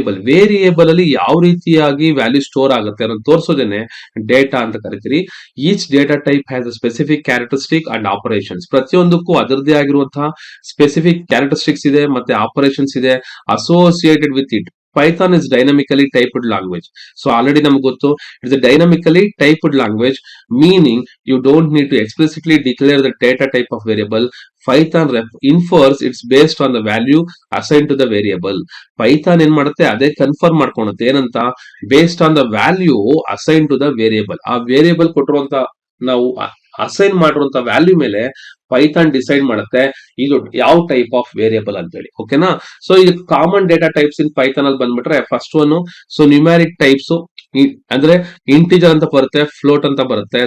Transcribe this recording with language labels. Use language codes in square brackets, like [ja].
[kn] Variable ಅಲ್ಲಿ ಯಾವ ರೀತಿಯಾಗಿ ವ್ಯಾಲ್ಯೂ ಸ್ಟೋರ್ ಆಗುತ್ತೆ ಅನ್ನೋದು ತೋರಿಸೋದೇನೆ ಡೇಟಾ ಅಂತ ಕರಿತೀರಿ. [en] Each data type has a specific characteristic and operations. [kn] ಪ್ರತಿಯೊಂದಕ್ಕೂ ಅದರದೇ ಆಗಿರುವಂತಹ ಸ್ಪೆಸಿಫಿಕ್ ಕ್ಯಾರೆಕ್ಟರಿಸ್ಟಿಕ್ಸ್ ಇದೆ ಮತ್ತೆ ಆಪರೇಷನ್ಸ್ ಇದೆ [en] Associated with it. Python is dynamically typed language. So already [kn] ನಮ್ಗೆ ಗೊತ್ತು, [en] it's a dynamically typed language, meaning you don't need to explicitly declare the data type of variable. Python infers it's based on the value assigned to the variable. [kn] Python ಏನ್ ಮಾಡುತ್ತೆ, ಅದೇ confirm ಮಾಡ್ಕೊಳುತ್ತೆ ಏನಂತ, [en] Based on the value assign to the variable. [kn] ಆ variable ಕೊಟ್ಟಿರುವಂತ, ನಾವು assign ಮಾಡಿರುವಂತ value ಮೇಲೆ Python decide ಮಾಡುತ್ತೆ ಇದು ಯಾವ ಟೈಪ್ ಆಫ್ ವೇರಿಯಬಲ್ ಅಂತ ಹೇಳಿ. ಓಕೆನಾ. ಸೊ ಇದು common data types in Python ಅಲ್ಲಿ ಬಂದ್ಬಿಟ್ರೆ ಫಸ್ಟ್ ಒನ್, ಸೊ ನ್ಯೂಮ್ಯಾರಿಕ್ ಟೈಪ್ಸ್ ಅಂದ್ರೆ ಇಂಟಿಜರ್ ಅಂತ ಬರುತ್ತೆ, ಫ್ಲೋಟ್ ಅಂತ ಬರುತ್ತೆ.